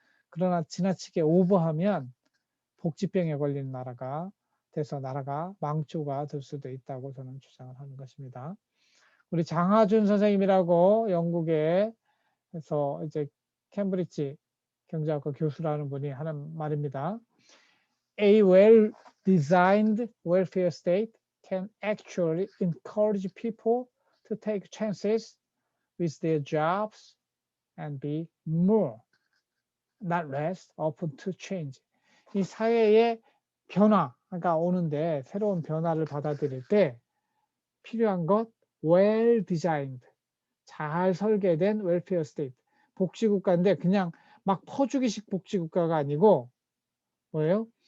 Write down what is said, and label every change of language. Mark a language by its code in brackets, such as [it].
[ko] 그러나 지나치게 오버하면 복지병에 걸리는 나라가 돼서 나라가 망조가 될 수도 있다고 저는 주장을 하는 것입니다. 우리 장하준 선생님이라고 영국에서 이제 캠브리지 경제학과 교수라는 분이 하는 말입니다. [en] A well-designed welfare state can actually encourage people to take chances with their jobs and be more, not less, open to change. [ko] 이 사회의 변화가 오는데 새로운 변화를 받아들일 때 필요한 것 well designed, 잘 설계된 웰페어 스테이트, 복지국가인데 그냥 막 퍼주기식 복지국가가 아니고 뭐예요?